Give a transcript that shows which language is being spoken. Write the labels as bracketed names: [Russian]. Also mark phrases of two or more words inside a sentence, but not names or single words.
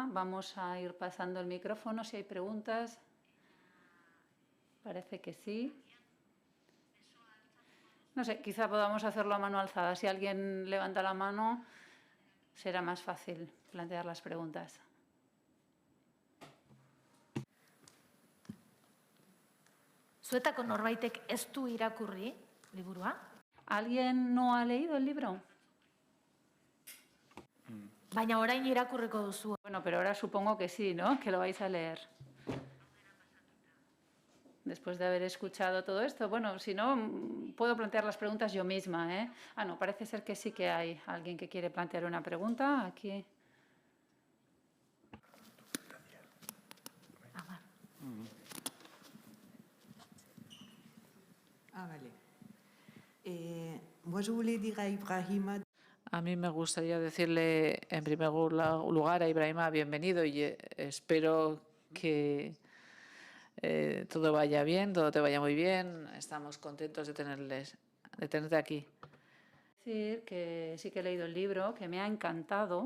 [Spanish] Vamos a ir pasando el micrófono si hay preguntas. Parece que sí. No sé, quizá podamos hacerlo a mano alzada. Si alguien levanta la mano, será más fácil plantear las preguntas. [Basque] Zuetako norbaitek ez du irakurri liburua? [Spanish] ¿Alguien no ha leído el libro? [Basque] Baina orain irakurriko duzu. [Spanish] Bueno, pero ahora supongo que sí, ¿no? Que lo vais a leer. Después de haber escuchado todo esto. Bueno, si no, puedo plantear las preguntas yo misma, ¿eh? Ah, no, parece ser que sí que hay alguien que quiere plantear una pregunta. Aquí. Vale. [French] Moi, je voulais dire à Ibrahima. [Spanish] A mí me gustaría decirle en primer lugar a Ibrahima bienvenido y espero que todo vaya bien, todo te vaya muy bien. Estamos contentos de tenerte aquí. Decir que sí que he leído el libro, que me ha encantado.